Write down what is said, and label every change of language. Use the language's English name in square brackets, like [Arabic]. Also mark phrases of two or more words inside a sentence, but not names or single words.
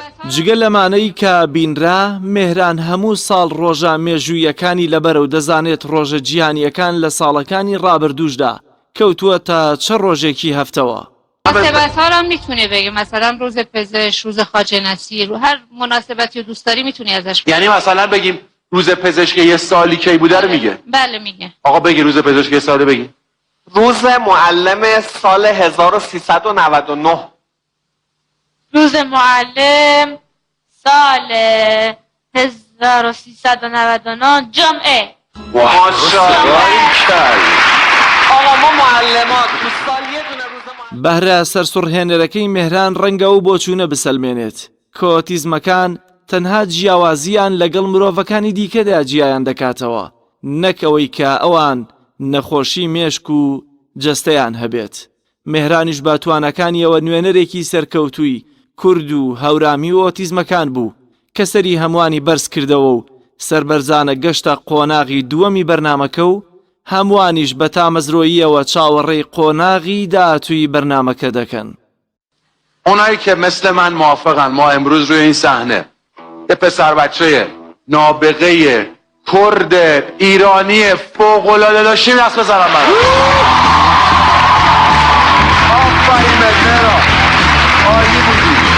[Central Kurdish] جگە لەمانەی کە بینرا مێهران هەموو ساڵ ڕۆژە مێژوویەکانی لەبەرەوە دەزانێت ڕۆژە جیهانیەکان لە ساڵەکانی ڕابردووشدا کەوتووە تا چه ڕۆژێکی هەفتەوە. [Persian] مناسبت ها رو میتونی بگی مثلا روز پزشک، روز خواجه نصیر، رو هر مناسبتی رو دوست داری میتونی ازش بگی. یعنی مثلا بگیم روز پزشک یه سالی کی بوده رو میگه؟ بله میگه. آقا بگی روز پزشک یه ساله بگی. روز معلم سال 1399. روز معلم سال 1399 جمعه. آقا ما معلمات تو سال یه دونه روز معلم. [Central Kurdish] بەهرە سەرسوڕهێنەرەکەی مێهران ڕەنگە و بۆچوونە بسەلمێنێت کە ئۆتیزمەکان تەنها جیاوازیان لەگەڵ مرۆڤەکانی دیکەدا جیایان دەکاتەوە نەک ئەوەی کە ئەوان نەخۆشی مێشک و جەستەیان هەبێت. مێهرانیش با توانەکانیەوە نوێنەرێکی سەرکەوتووی کورد و هەورامی و ئۆتیزمەکان بوو کە سەری هەمووانی بەرز کردەوە و سەربەرزانە گەشتە قۆناغی دووەمی بەرنامەکە و هەمووانیش بە تامەزرۆییەوە چاوەڕێی قۆناغی داهاتووی بەرنامەکە دەکەن. [Persian] اونایی که مثل من موافقن ما امروز روی این صحنه یه پسر بچه نابغه کرد ایرانی فوق‌العاده داشتیم دست بزنم برام. آفرین مهرا، عالی بودی.